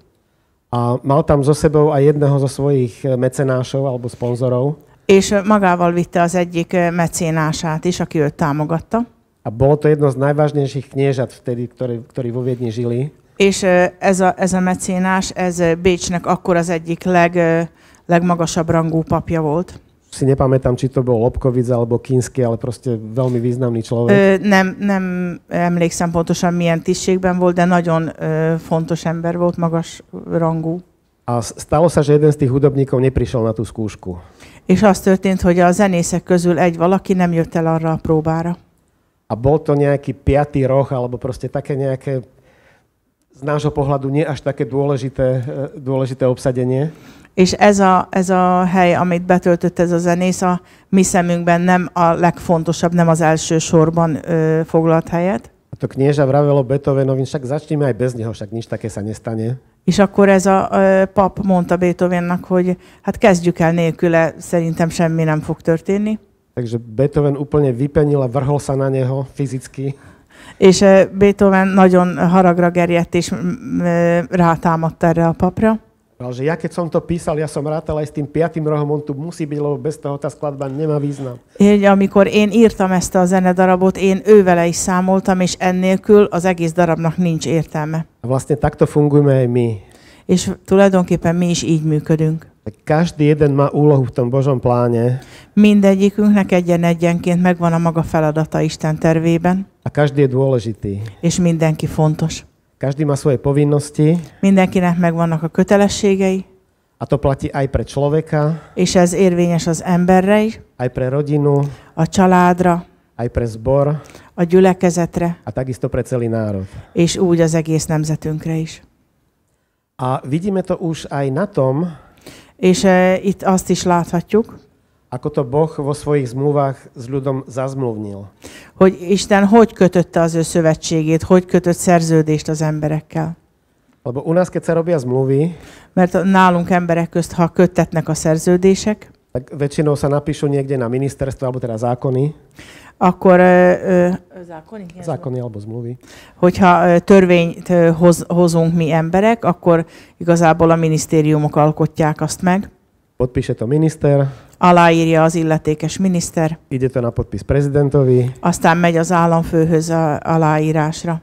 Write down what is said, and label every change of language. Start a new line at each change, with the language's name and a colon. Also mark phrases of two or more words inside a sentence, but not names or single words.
Slovak: A mal tam so sebou aj jedného zo svojich mecenášov alebo sponzorov.
Hungarian: És magával vitte az egyik mecénását is, aki őt támogatta.
Slovak: A bolo to jedno z najvážnejších kniežat vtedy, ktorí vo Viedni žili.
Hungarian: És ez a mecénás, ez Bécsnek akkor az egyik legmagasabb rangú papja volt.
Slovak: Si nepamätám, či to bol Lobkovic alebo Kínsky, ale proste veľmi významný človek.
Hungarian: Nem emlékszem pontosan milyen tisztségben volt, de nagyon fontos ember volt, magas rangú.
Slovak: A stalo sa, že jeden z tých hudobníkov neprišiel na tú skúšku.
Hungarian: És az történt, hogy a zenészek közül egy valaki nem jött el arra a próbára.
Slovak: A bol to nejaký piatý roh, alebo proste také nejaké z nášho pohľadu nie až také dôležité obsadenie.
Hungarian: És ez a hely, amit betöltött ez a zenész, a mi szemünkben nem a legfontosabb, nem az első sorban foglalt helyet.
Slovak: A to knieža vravelo Beethovenovi, však začneme aj bez neho, však nič také sa nestane.
Hungarian: És akkor ez a pap mondta Beethovennak, hogy hát kezdjük el nélküle, szerintem semmi nem fog történni.
Slovak: Takže Beethoven úplne vypenil a vrhol sa na neho fyzicky.
Hungarian: És Beethoven nagyon haragra gerjedt és rátámadt erre a papra.
Slovak: Že ja keď som to písal, ja som rátal aj s tým piatým rohom, on tu musí byť, lebo bez toho tá skladba nemá význam.
Hungarian: Amikor én írtam ezt a zenedarabot, én ővele is számoltam, és ennélkül az egész darabnak nincs értelme.
Slovak: A vlastne takto fungujeme aj my.
Hungarian: És tulajdonképpen mi is így működünk.
Slovak: Každý jeden má úlohu v tom Božom pláne.
Hungarian: Mindegyikünknek egyenként megvan a maga feladata Isten tervében.
Slovak: A každý je dôležitý.
Hungarian: És mindenki fontos.
Slovak: Každý má svoje povinnosti.
Hungarian: Mindenkinek megvannak a kötelességei.
Slovak: A to platí aj pre človeka.
Hungarian: És ez érvényes az emberre is.
Slovak: Aj pre rodinu.
Hungarian: A családra.
Slovak: Aj pre zbor.
Hungarian: A gyülekezetre.
Slovak: A takisto pre celý národ.
Hungarian: És úgy az egész nemzetünkre is.
Slovak: A vidíme to už aj na tom,
Hungarian: és itt azt is láthatjuk,
Slovak: ako to Boh vo svojich zmluvách s ľudom zazmluvnil.
Hungarian: Hogy Isten hogy kötötte az ő szövetségét, hogy kötött szerződést az emberekkel.
Slovak: Lebo u nás, keď sa robia zmluvy,
Hungarian: mert nálunk emberek közt, ha köttetnek a szerződések,
Slovak: tak väčšinou sa napíšu niekde na ministerstve, alebo teda zákony.
Hungarian: Akkor
Slovak: zákony alebo zmluvy.
Hungarian: Hogyha törvényt hozunk mi emberek, akkor igazából a minisztériumok alkotják azt meg.
Slovak: Podpíše to minister.
Hungarian: Aláírja az illetékes miniszter.
Slovak: Ide to na podpis prezidentovi.
Hungarian: Aztán megy az államfőhöz aláírásra.